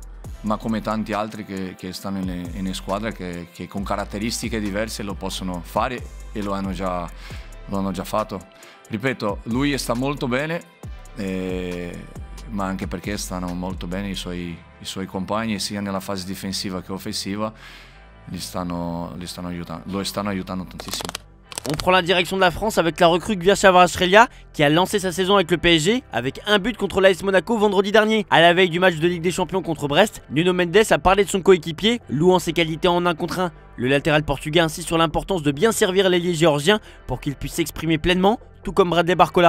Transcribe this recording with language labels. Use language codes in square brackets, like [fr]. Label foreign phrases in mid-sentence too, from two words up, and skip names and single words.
[it] Ma come tanti altri che stanno in squadra che con caratteristiche diverse lo possono fare e lo hanno già l'hanno già fatto. Ripeto, lui sta molto bene, ma anche perché stanno molto bene i suoi compagni, sia nella fase difensiva che offensiva, lo stanno aiutando tantissimo. [fr] On prend la direction de la France avec la recrue Kvaratskhelia qui a lancé sa saison avec le PSG avec un but contre l'AS Monaco vendredi dernier. À la veille du match de Ligue des Champions contre Brest, Nuno Mendes a parlé de son coéquipier, louant ses qualités en 1 contre 1. Le latéral portugais insiste sur l'importance de bien servir l'ailier géorgien pour qu'il puisse s'exprimer pleinement, tout comme Bradley Barcola.